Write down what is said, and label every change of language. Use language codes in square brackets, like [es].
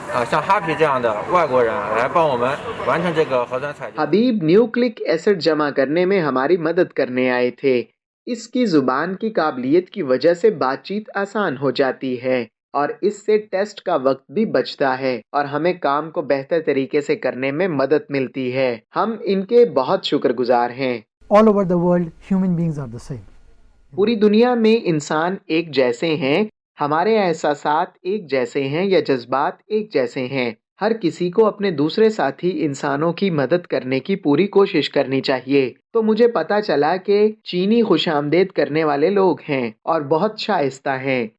[zh] 像 Happy 这样的外国人来帮我们完成这个核酸采集。 [hi] हबीब nucleic acid जमा करने में हमारी मदद करने आए थे। इसकी ज़ुबान की काबिलियत की वजह से बातचीत आसान हो जाती है और इससे टेस्ट का वक्त भी बचता है और हमें काम को बेहतर तरीके से करने में मदद मिलती है। हम इनके बहुत शुक्रगुजार हैं। [en] All over the world, human beings are the same. [hi] पूरी दुनिया में इंसान एक जैसे हैं, हमारे एहसासात एक जैसे हैं या जज्बात एक जैसे हैं। हर किसी को अपने दूसरे साथी इंसानों की मदद करने की पूरी कोशिश करनी चाहिए। तो मुझे पता चला कि चीनी खुशामदेद करने वाले लोग हैं और बहुत शाइस्ता हैं।